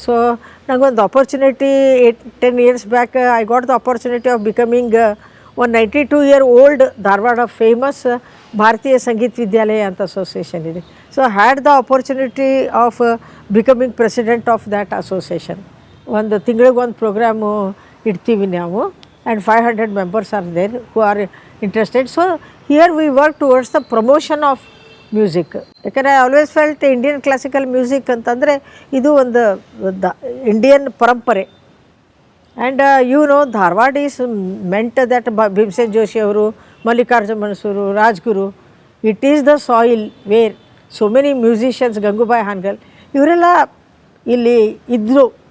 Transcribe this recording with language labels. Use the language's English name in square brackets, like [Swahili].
[Kannada] So ನನಗೊಂದು opportunity [English] 8-10 years back I got the opportunity of becoming 192-year-old Dharwad famous [Kannada] ಭಾರತೀಯ ಸಂಗೀತ ವಿದ್ಯಾಲಯ ಅಂತ association ಇದೆ. [English] So had the opportunity of becoming president of that association. [Kannada] ಒಂದು ತಿಂಗಳಿಗೆ ಒಂದು programme ಇಡ್ತೀವಿ ನಾವು, [English] and 500 members are there who are interested. So here we work towards the promotion of music. [Kannada] ಯಾಕಂದರೆ [English] I always felt Indian classical music [Kannada] ಅಂತಂದರೆ ಇದು ಒಂದು Indian ಪರಂಪರೆ. [English] and you know Dharwad is meant that Bhimsen Joshi ಅವರು, Mallikarjun Mansur, Rajguru, it is the soil where so many musicians, Gangubai Hangal [Kannada] ಇವರೆಲ್ಲ ಇಲ್ಲಿ ಇದ್ದರು.